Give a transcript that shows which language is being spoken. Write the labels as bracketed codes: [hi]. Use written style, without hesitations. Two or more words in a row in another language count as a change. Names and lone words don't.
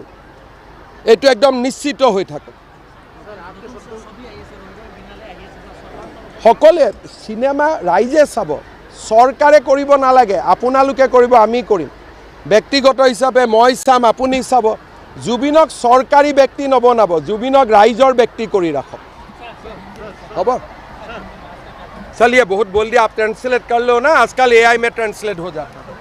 [as] এইটো একদম নিশ্চিত হৈ থাকে। সকলোৱে চিনেমা ৰাইজে চাব, চৰকাৰে কৰিব নালাগে। আপোনালোকে কৰিব, আমি কৰিম। ব্যক্তিগত হিচাপে মই চাম, আপুনি চাব। জুবিনক চৰকাৰী ব্যক্তি নবনাব, জুবিনক ৰাইজৰ ব্যক্তি কৰি ৰাখক। হ'ব? [hi] चलिए, बहुत बोल दिया। आप ट्रांसलेट कर लो ना, आजकल AI में ट्रांसलेट हो जाता है।